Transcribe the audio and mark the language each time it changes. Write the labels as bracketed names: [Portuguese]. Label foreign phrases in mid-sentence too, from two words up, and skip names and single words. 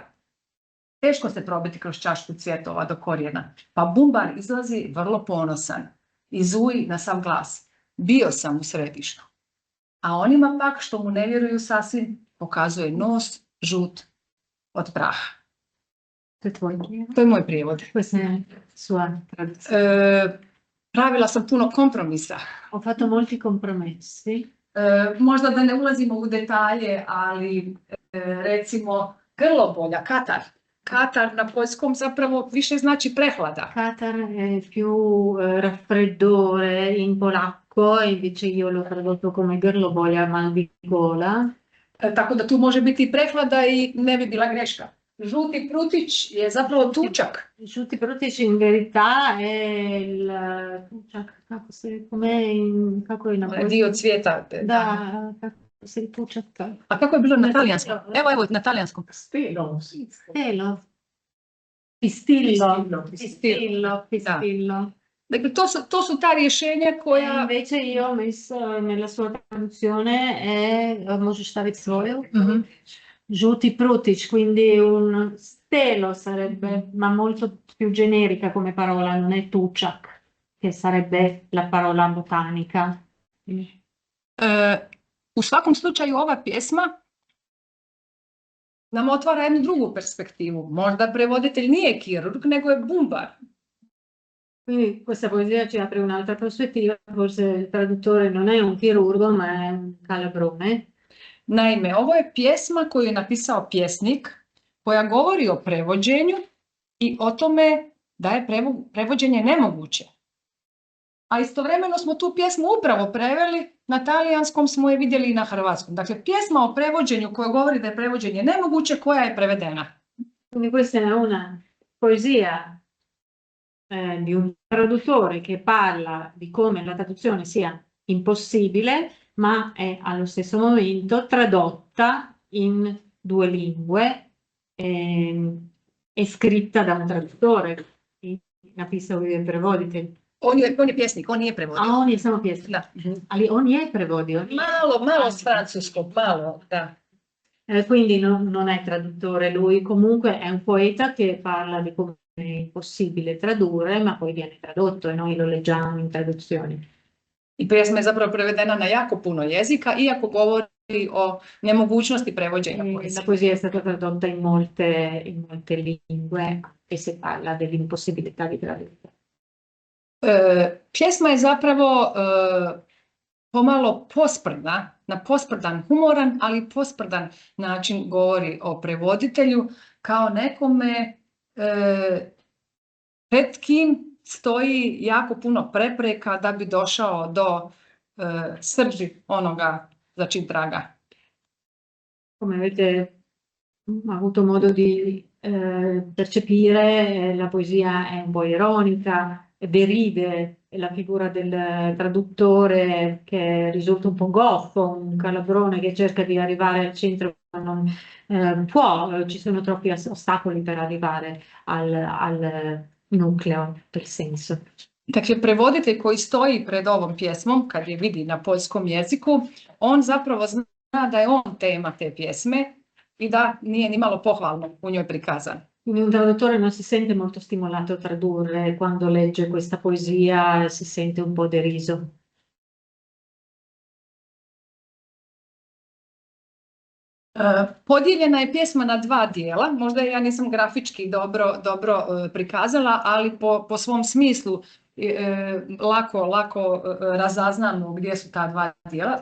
[Croatian] Teško se probiti kroz čašku cvjetova do korijena, pa bumbar izlazi vrlo ponosan i zuji na sav glas. Bio sam u središtu. A onima pak što mu ne vjeruju sasvim, pokazuje nos žut od praha. To je moj prijevod. Pravila sam puno kompromisa. [Italian] Ho fatto molti compromessi. [Croatian] Možda da ne ulazimo u detalje, ali recimo grlobolja, katar. Katar na poljskom zapravo više znači prehlada. [Italian] Katar è più raffreddore in polacco, invece io l'ho tradotto come grlobolja, mal di gola. [Croatian] Tako da tu može biti prehlada i ne bi bila greška. Žuti prutić je zapravo tučak. Žuti prutić [Italian] in verità è il [Croatian] tučak, kako je na poljskom? Dio cvijeta. Da, kako se tučak. A kako je bilo na talijanskom? Evo na talijanskom. Stelo. [Italian] Stelo. Pistillo. [Croatian] Dakle, to su ta rješenja koja... [Italian] Invece io ho messo nella sua traduzione, [Croatian] možeš staviti svoju? Mhm. Žuti prutić, [Italian] quindi un stelo sarebbe, ma molto più generica come parola, non è tučak, che sarebbe la parola botanica. [Croatian] U svakom slučaju ova pjesma nam otvara jednu drugu perspektivu. Možda prevoditelj nije kirurg, nego je bumbar. [Italian] Quindi questa poesia ci apre un'altra prospettiva, forse il traduttore non è un chirurgo, ma è un calabrone. [Croatian] Naime, ovo je pjesma koju je napisao pjesnik koja govori o prevođenju i o tome da je prevođenje nemoguće. A istovremeno smo tu pjesmu upravo preveli, na talijanskom smo je vidjeli i na hrvatskom. Dakle, pjesma o prevođenju koja govori da je prevođenje nemoguće, koja je prevedena. [Italian] Quindi questa è una poesia di un traduttore che parla di come la traduzione sia impossibile, ma è allo stesso momento tradotta in due lingue e scritta da un traduttore. [Croatian] Napisao je prevoditelj. On je pjesnik, on nije prevodio. A on je samo pjesnik. Da. Ali on je prevodio. Malo s francuskog, malo, da. [Italian] Quindi non è traduttore lui, comunque è un poeta che parla di come è impossibile tradurre, ma poi viene tradotto e noi lo leggiamo in traduzioni. [Croatian] I pjesma je zapravo prevedena na jako puno jezika, iako govori o nemogućnosti prevođenja poezije. [Italian] La poesia è stata tradotta in molte lingue e se parla dell'impossibilità di tradurre. [Croatian] Pjesma je zapravo pomalo posprda, na posprdan, humoran, ali posprdan način govori o prevoditelju kao nekome pred kim stoji jako puno prepreka da bi došao do srži onoga za čim traga. [Italian] Come avete avuto modo di percepire, la poesia è un po' ironica, deride la figura del traduttore che risulta un po' goffo, un calabrone che cerca di arrivare al centro ma non può, ci sono troppi ostacoli per arrivare al nucleo del senso. [Croatian] Dakle, prevoditelj koji stoji pred ovom pjesmom, kad je vidi na poljskom jeziku, on zapravo zna da je on tema te pjesme i da nije ni malo pohvalno u njoj prikazan. [Italian] Quindi un traduttore non si sente molto stimolato a tradurre, quando legge questa poesia si sente un po' deriso. [Croatian] Podijeljena je pjesma na dva dijela, možda ja nisam grafički dobro prikazala, ali po svom smislu lako razaznamo gdje su ta dva dijela.